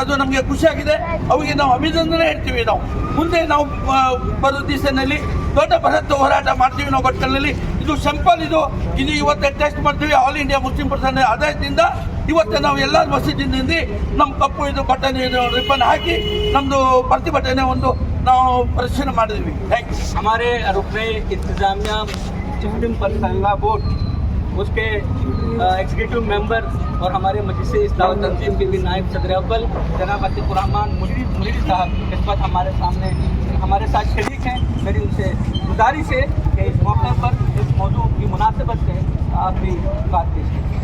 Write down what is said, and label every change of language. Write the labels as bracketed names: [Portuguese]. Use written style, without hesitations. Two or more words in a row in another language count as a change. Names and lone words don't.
[Kannada] ಅದು ನಮಗೆ ಖುಷಿಯಾಗಿದೆ, ಅವಿಗೆ ನಾವು ಅಭಿನಂದನೆ ಹೇಳ್ತೀವಿ. ನಾವು ಮುಂದೆ ನಾವು ಬರೋ ದಿವಸದಲ್ಲಿ ದೊಡ್ಡ ಬೃಹತ್ ಹೋರಾಟ ಮಾಡ್ತೀವಿ ನಾವು ಭಟ್ಕಳದಲ್ಲಿ. ಇದು ಸಿಂಪಲ್, ಇದು ಇವತ್ತೇ ಟೆಸ್ಟ್ ಮಾಡ್ತೀವಿ. ಆಲ್ ಇಂಡಿಯಾ ಮುಸ್ಲಿಂ ಪರ್ಸನ್ ಆದಾಯದಿಂದ ಇವತ್ತು ನಾವು ಎಲ್ಲ ಮಸೀದಿನಿಂದ ನಮ್ಮ ಕಪ್ಪು ಇದು ಬಟನ್ ರಿಬ್ಬನ್ ಹಾಕಿ ನಮ್ಮದು ಪ್ರತಿಭಟನೆ ಒಂದು ನಾವು ಪ್ರದರ್ಶನ ಮಾಡಿದ್ವಿ. ಥ್ಯಾಂಕ್ಸ್. [Urdu] ہمارے رکنِ انتظامیہ مسلم پرسنل بورڈ اس کے [English] executive member [Urdu] اور ہمارے مجلس اصلاح تنظیم کے بھی نائب صدر اول جناب عتیق الرحمن منیر صاحب اس وقت ہمارے سامنے ہمارے ساتھ شریک ہیں. میری ان سے گزارش ہے کہ اس موقع پر اس موضوع کی مناسبت سے آپ بھی بات کیجیے.